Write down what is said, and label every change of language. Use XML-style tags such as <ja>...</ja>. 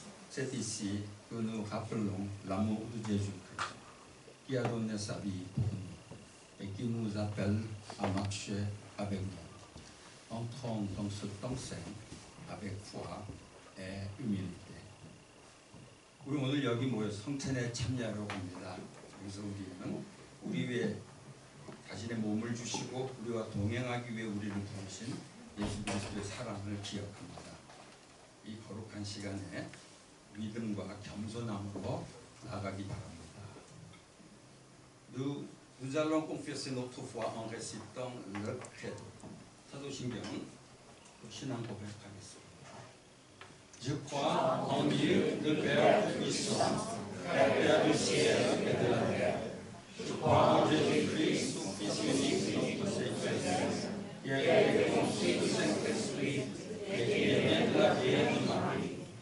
<fr>C'est ici que nous rappelons l'amour de Jésus-Christ, qui a donné sa vie pour nous et qui nous appelle à marcher avec nous. Entrons dans ce temps saint avec foi et humilité.</fr> <ko>우리 오늘 여기 모여 성찬에 참여하려고 합니다. 그래서 우리는 우리 위해 자신의 몸을 주시고 우리와 동행하기 위해 우리를 부르신 예수 그리스도의 사랑을 기억합니다. 이 거룩한 시간에 믿음과 겸손함으로 나아가기 바랍니다.</ko> <fr>Nous allons confesser notre foi en récitant le credo.</fr> <ko>사도신경 신앙 고백하겠습니다.</ko> <fr>Je crois en Dieu, le Père Tout-Puissant, Créateur du ciel et de la terre. Je crois en Jésus-Christ, son Fils unique, notre Seigneur, qui a été conçu du Saint-Esprit et qui est né de la Vierge Marie.</fr>